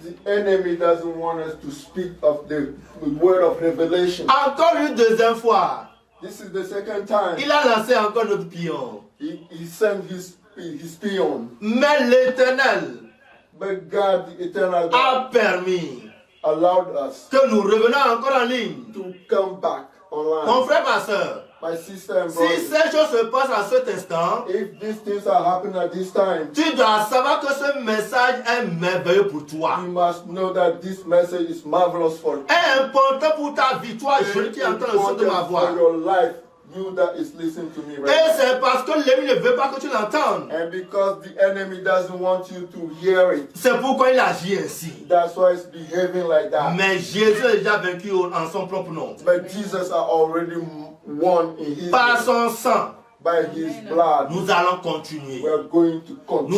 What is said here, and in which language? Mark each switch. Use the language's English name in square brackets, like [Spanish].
[English] The enemy doesn't want us to speak of the word of revelation. [French] Encore une deuxième fois, [English] This is the second time [French] il a lancé encore notre pion. [English] he sent his peon. [French] Mais l'Éternel [English] But God, the eternal God, [French] a permis [English] allowed us [French] que nous revenions encore en ligne. [English] to come back online. [French] Mon frère, ma soeur, [English] My sister and [French] si [English] brother, [French] ces choses se passent à cet instant, [English] if these things are happening at this time, [French] tu dois savoir que ce message est merveilleux pour toi. [English] you must know that this message is marvelous for you. [French] Est important pour ta vie, toi, jeune qui entend le son de ma voix. [English] for your life, you that is listening to me right [French] Et [English] now. [French] c'est parce que l'ennemi ne veut pas que tu l'entendes. [English] And because the enemy doesn't want you to hear it, [French] C'est pourquoi il agit ainsi. [English] that's why it's behaving like that. [French] Mais Jésus est déjà vaincu en son propre nom. [English] But Jesus are already won in his [French] Par [English] name. [French] son sang, [English] By his blood. [French] nous allons continuer. [English] We are going to continue.